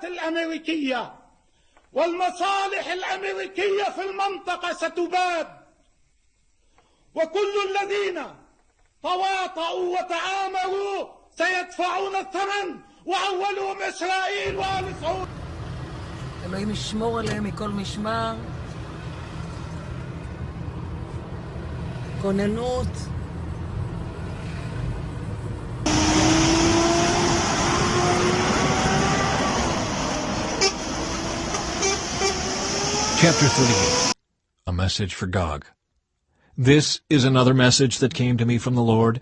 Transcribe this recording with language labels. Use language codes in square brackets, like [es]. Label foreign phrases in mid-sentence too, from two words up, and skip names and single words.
[ar] الأمريكية والمصالح الأمريكية في المنطقة ستباد، وكل الذين تواطؤوا وتعاملوا سيدفعون الثمن، وأولهم إسرائيل وآل سعود. [he] אלוהים ישמור עליהם מכל משמר. כוננות. [en] Chapter 38. A message for Gog. This is another message that came to me from the Lord.